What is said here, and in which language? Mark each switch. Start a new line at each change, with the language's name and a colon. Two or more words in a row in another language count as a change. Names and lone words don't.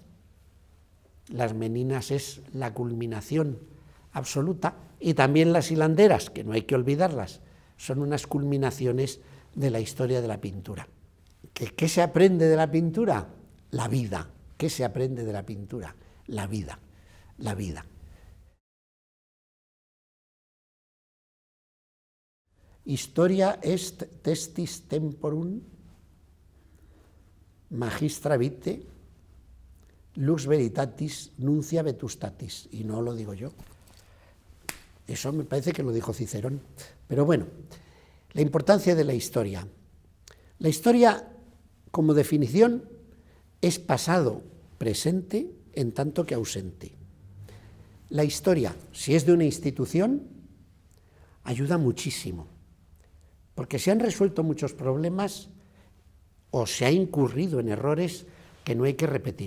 Spanish: Las Meninas es la culminación absoluta, y también las hilanderas, que no hay que olvidarlas, son unas culminaciones de la historia de la pintura. ¿Qué se aprende de la pintura? La vida. ¿Qué se aprende de la pintura? La vida, la vida.
Latin: Historia est testis temporum magistra vitae lux veritatis nuncia vetustatis.
Spanish: Y no lo digo yo. Eso me parece que lo dijo Cicerón. Pero bueno, la importancia de la historia. La historia, como definición, es pasado, presente, en tanto que ausente. La historia, si es de una institución, ayuda muchísimo, porque se han resuelto muchos problemas o se ha incurrido en errores que no hay que repetir.